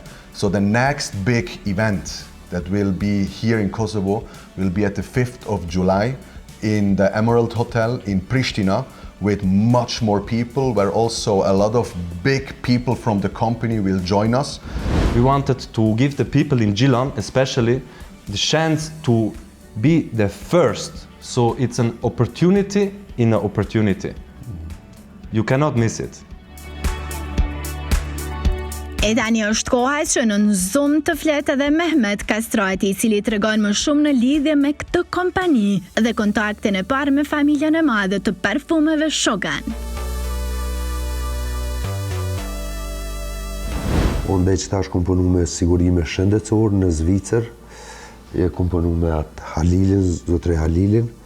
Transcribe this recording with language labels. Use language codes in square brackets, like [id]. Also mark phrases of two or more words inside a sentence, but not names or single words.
[en] So the next big event that will be here in Kosovo will be at the 5th of July in the Emerald Hotel in Pristina, with much more people, where also a lot of big people from the company will join us. We wanted to give the people in Gjilan, especially, the chance to be the first. So it's an opportunity in an opportunity. You cannot miss it. [sq] E tani është koha që në Zoom të fletë edhe Mehmet Kastrati, i cili tregon më shumë në lidhje me këtë kompani dhe kontaktin e parë me familjen e madhe të parfumeve Shogun. Unë që tash kom punu me sigurime shëndetësor në Zvicër, kom punu me atë Halilin, zotre Halilin.